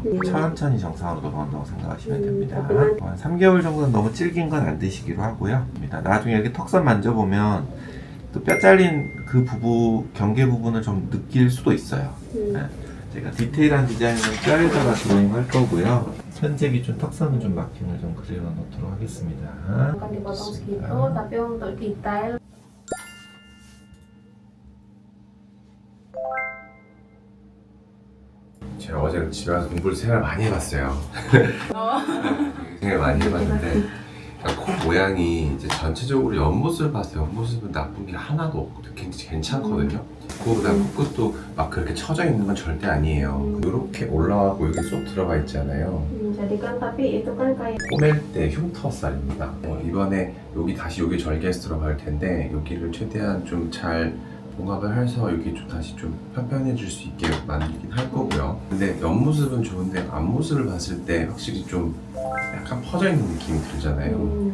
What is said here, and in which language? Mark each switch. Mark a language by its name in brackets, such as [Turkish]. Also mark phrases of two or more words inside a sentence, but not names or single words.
[Korean] 천천히 정상으로 돌아간다고 생각하시면 됩니다. 한 3개월 정도는 너무 질긴 건 안 드시기로 하고요. 나중에 이렇게 턱선 만져보면 또 뼈 잘린 그 경계 부분을 좀 느낄 수도 있어요. 네. 제가 디테일한 디자인은 뼈에다가 드로잉 할 거고요. 현재 기준 턱선은 좀 마킹을 좀 그려 놓도록 하겠습니다. [Indonesian] Akan dipotong segitu, tapi untuk detail [Korean] 제가 어제 집에 와서 공부를 생각을 많이 해봤어요. 생각을 많이 해봤는데 코 모양이 이제 전체적으로 옆모습을 봤을 때 옆모습은 나쁜 게 하나도 없고 굉장히 괜찮거든요. 그다음 코끝도 막 그렇게 처져 있는 건 절대 아니에요. 이렇게 올라가고 여기 쏙 들어가 있잖아요. [Indonesian] jadi kan tapi itu kan kayak [Korean] 꼬맬 때 흉터살입니다. 이번에 여기 다시 여기 절개해서 들어갈 텐데 여기를 최대한 좀 잘 봉합을 해서 여기 좀 다시 좀 편편해질 수 있게 만들긴 할 거고요. 근데 옆모습은 좋은데 앞모습을 봤을 때 확실히 좀 약간 퍼져 있는 느낌이 들잖아요.